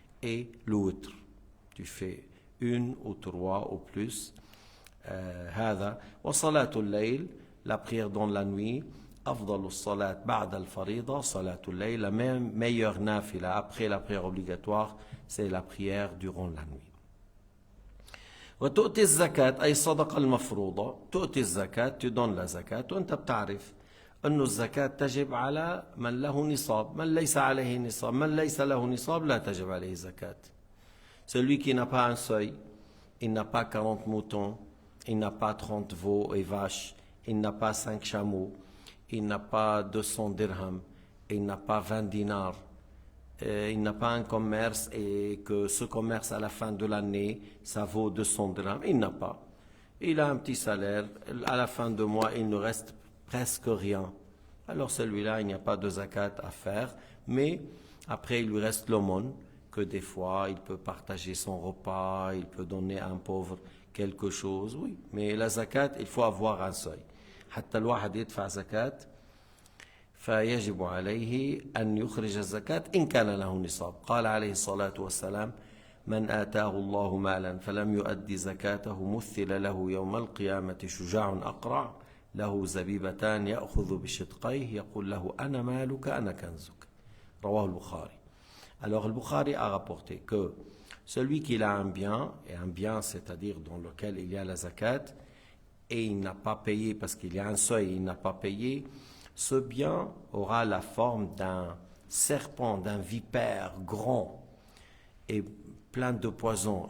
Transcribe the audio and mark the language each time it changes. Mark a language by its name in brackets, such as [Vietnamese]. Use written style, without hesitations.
[French] Et le witr, tu fais 1 ou 3 ou plus. [Arabic] هذا وصلاة الليل, [French] la prière dans la nuit. [Arabic] أفضل الصلاة بعد الفريضة صلاة الليل, [French] la meilleure nafila après la prière obligatoire, c'est la prière durant la nuit. [Arabic] وتؤتي الزكاة أي صدقة المفروضة. تؤتي الزكاة, [French] tu donnes la zakat, [Arabic] وأنت بتعرف أن الزكاة تجب على من له نصاب. من ليس عليه نصاب, من ليس له نصاب لا تجب عليه زكاة. [French] Celui qui n'a pas un seuil, il n'a pas 40 moutons, il n'a pas 30 veaux et vaches, il n'a pas 5 chameaux, il n'a pas 200 dirhams, il n'a pas 20 dinars, il n'a pas un commerce et que ce commerce à la fin de l'année, ça vaut 200 dirhams. Il n'a pas. Il a un petit salaire, à la fin de mois, il ne reste presque rien. Alors celui-là, il n'y a pas de zakat à faire, mais après il lui reste l'aumône, que des fois il peut partager son repas, il peut donner à un pauvre quelque chose, oui. Mais la zakat, il faut avoir un seuil. [Arabic] حتى الواحد يدفع زكاة فيجب عليه أن يخرج الزكاة إن كان له نصاب. قال عليه الصلاة والسلام: من آتاه الله مالا فلم يؤدي زكاته مثل له يوم القيامة شجاع أقرع له زبيبتان يأخذ بشدقيه يقول له أنا مالك أنا كنزك. رواه البخاري. [French] Alors le Bukhari a rapporté que celui qui a un bien, et un bien c'est-à-dire dans lequel il y a la zakat, et il n'a pas payé parce qu'il y a un seuil, il n'a pas payé, ce bien aura la forme d'un serpent, d'un vipère grand et plein de poison.